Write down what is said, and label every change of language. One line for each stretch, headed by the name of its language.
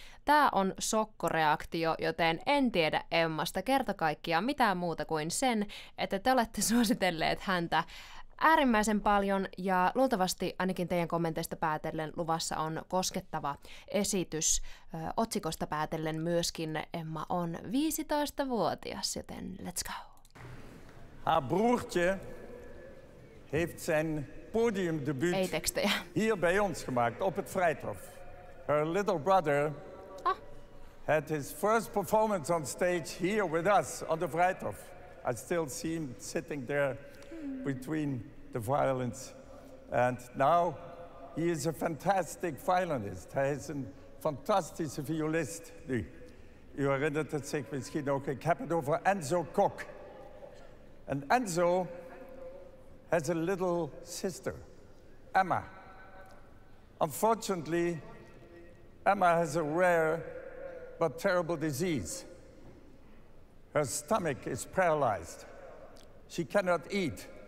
Finnish: Tää on sokkoreaktio, joten en tiedä Emmasta kerta kaikkiaan mitään muuta kuin sen, että te olette suositelleet häntä äärimmäisen paljon ja luultavasti ainakin teidän kommenteista päätellen luvassa on koskettava esitys. Otsikosta päätellen myöskin Emma on 15-vuotias, joten
English: let's go.
Dutch: Haar broertje heeft zijn podiumdebuut Ei tekstejä. hier bij ons gemaakt, op het Vrijthof.
English: Her little brother had his first performance on stage here with us on the Vrijthof. I still see him sitting there between the violins. And now he is a fantastic violinist.
Dutch: Hij is een fantastische violist nu. U herinnert het zich misschien ook. Ik heb het over Enzo Kok.
English: And Enzo has a little sister, Emma. Unfortunately, Emma has a rare but terrible disease. Her stomach is paralyzed. She cannot eat.